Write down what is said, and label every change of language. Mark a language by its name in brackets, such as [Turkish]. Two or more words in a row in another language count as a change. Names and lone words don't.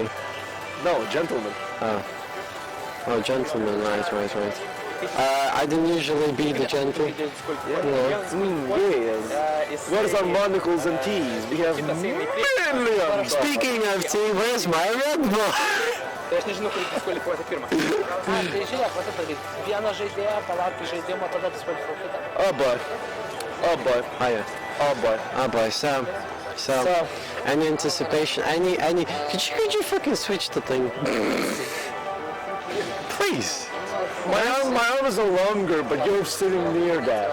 [English] No, gentleman. Oh, gentleman. Right. I didn't usually be the gentle. Yeah. Yes. Where's our monocles and tees? We have millions. Speaking of tea, where's my Red Bull? [Lithuanian] Tai aš nežinau, kur diskvalifikuoti pirmą. Tai žiūrėk, va taip padaryt. Vieną žaidėją, palaukti žaidimą, tada diskvalifikuoti. [English] Oh boy. Oh boy. Hiya. Oh boy. Oh boy, so, any anticipation, any, could you fucking switch the thing? Please. My arm is longer, but you're sitting near that.